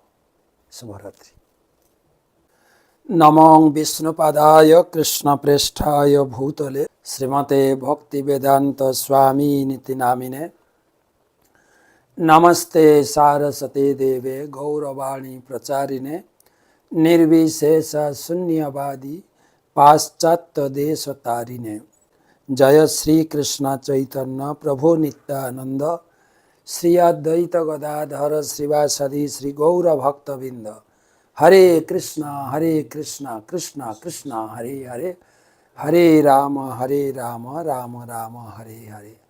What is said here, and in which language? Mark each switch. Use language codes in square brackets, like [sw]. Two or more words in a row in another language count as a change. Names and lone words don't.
[bn] শুভরাত্রি। [sa] নমঃ বিষ্ণুপাদায় কৃষ্ণপ্রেষ্ঠায় ভূতলে শ্রীমতে ভক্তিবেদান্ত স্বামিনিতি নামিনে। নমস্তে সারস্বতে দেবে গৌরবাণী প্রচারিণে निर्विशेष शून्यवादी पाश्चात्य देश तारिणे। जय श्री कृष्ण चैतन्य प्रभु नित्यानंद श्री अद्वैत गदाधर श्रीवासदि श्री गौर भक्तबिंद। हरे कृष्णा कृष्णा कृष्णा हरे हरे, हरे राम राम राम हरे हरे।